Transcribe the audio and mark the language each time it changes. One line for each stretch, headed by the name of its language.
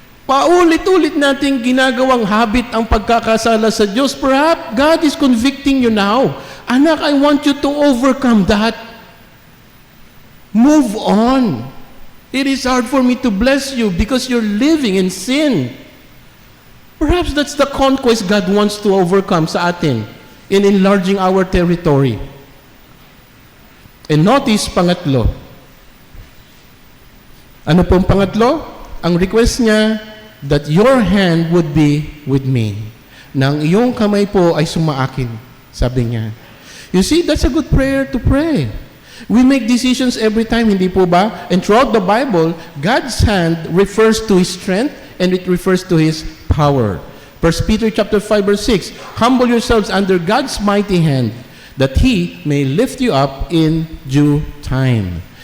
Filipino: Paulit-ulit natin ginagawang habit ang pagkakasala sa Diyos.
English: Perhaps God is convicting you now.
Filipino: Anak,
English: I want you to overcome that. Move on. It is hard for me to bless you because you're living in sin. Perhaps that's the conquest God wants to overcome
Filipino: sa atin
English: in enlarging our territory. And notice,
Filipino: pangatlo. Ano pong pangatlo? Ang request niya,
English: that your hand would be with me.
Filipino: Nang iyong kamay po ay sumaakin, sabi niya.
English: You see, that's a good prayer to pray. We make decisions every time,
Filipino: hindi po ba?
English: And throughout the Bible, God's hand refers to His strength and it refers to His power. 1 Peter chapter 5 verse 6, humble yourselves under God's mighty hand, that He may lift you up in due time.